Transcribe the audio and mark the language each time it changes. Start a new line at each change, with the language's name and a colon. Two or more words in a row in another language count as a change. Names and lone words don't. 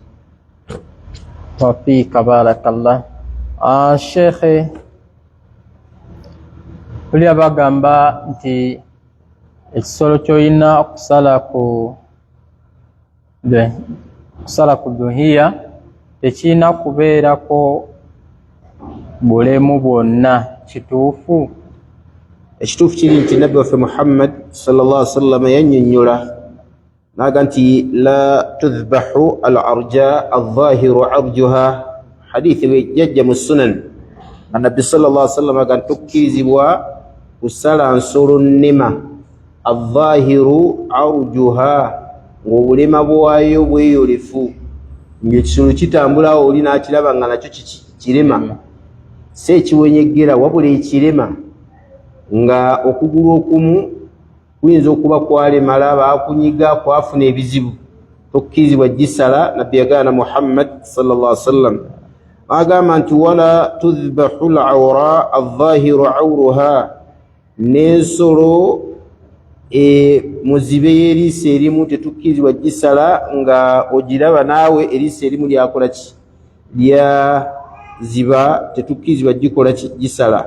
Arabic: وفيك بارك الله
Ganda: sheikhe tuli abagamba nti ekisolo ky'olina okusala ku dhuhiya tekirina kubeerako bulemu bwonna kituufu ekituufu kiri nti nabbi waffe muhammad
Arabic: صلى الله عليه وسلم
Ganda: yannyonnyola naga nti
Arabic: لا تذبح العرجاء الظاهر عرجها
Ganda: hadithi wejjajja mu sunan nabbi
Arabic: صلى الله عليه وسلم
Ganda: aga ntukkirizibwa kusala nsolo nnema
Arabic: الظاهر عرجها
Ganda: ng'obulema bwayo bweyolefu ng'ekisolo kitambulawo oli n'akiraba nga nakyo kirema si ekiwenyeggera wabula ekirema nga okugulu okumu kuyinza okuba kwalemala bakunyiga kwafuna ebizibu tokkirizibwa gisala. Nabbi yagana Muhammad
Arabic: صلى الله عليه وسلم
Ganda: agamba nti
Arabic: ولا تذبح العوراء الظاهر عورها,
Ganda: n'ensolo muzibe y'eriiso erimu tetukkirizibwa gisala nga ogiraba naawe eriiso erimu lyakola ki, lyaziba, tetukkirizibwa gikola ki, gisala.